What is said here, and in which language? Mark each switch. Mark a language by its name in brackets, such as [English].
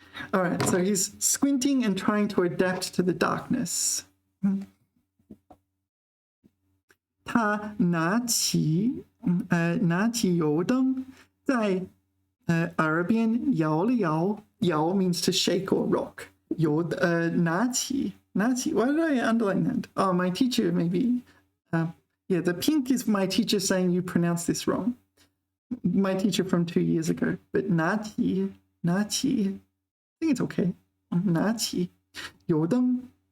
[English] All right, so he's squinting and trying to adapt to the darkness. [Chinese] 他拿起油灯，在耳边摇了摇。 [English] 摇 means to shake or rock. 拿起。 Why did I underline that? Oh, my teacher maybe. Yeah, the pink is my teacher saying you pronounced this wrong. My teacher from 2 years ago. But 拿起.I think it's okay. [Chinese] 拿起油灯.